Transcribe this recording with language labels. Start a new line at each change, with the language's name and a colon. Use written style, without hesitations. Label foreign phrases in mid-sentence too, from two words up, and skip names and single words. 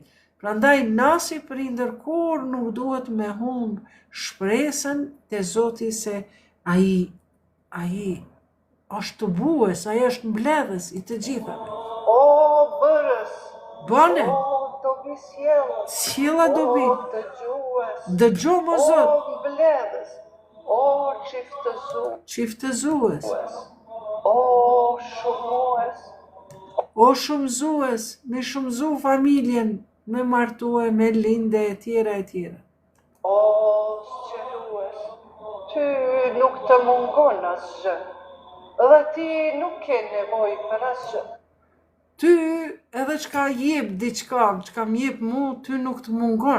Albanian: Prandaj nasi prindër kur nuk duhet me humb shpresën te Zoti se ai është të bues, ai është mbledhës i të gjithave. O bërës. Bane. O dobi sjellës. Sjella dobi. O dëgjues. Dëgjo më Zot. O mbledhës. O çiftëzues. Çiftëzues. O shumues, O shumëzues, me shumëzu familjen, me martue, me linde, e tjera, e tjera. o sqelues, ty nuk të mungon asgjë, dhe ti nuk ke nevoj për asgjë. Ty edhe çka jep diçka, çka m'jep mu, ty nuk të mungon.